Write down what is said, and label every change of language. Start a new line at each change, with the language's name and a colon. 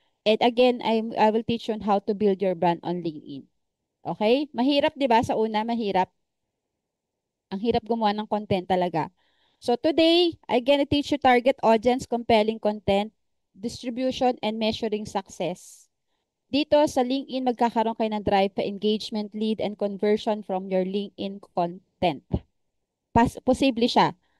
English: And again, I will teach you on how to build your brand on LinkedIn.
Filipino: Okay? Mahirap, 'di ba? Sa una, mahirap. Ang hirap gumawa ng content talaga.
English: So today, I'm gonna teach you target audience, compelling content, distribution, and measuring success.
Filipino: Dito sa LinkedIn, magkakaroon kayo ng drive pa engagement,
English: lead, and conversion from your LinkedIn content.
Filipino: Posible siya.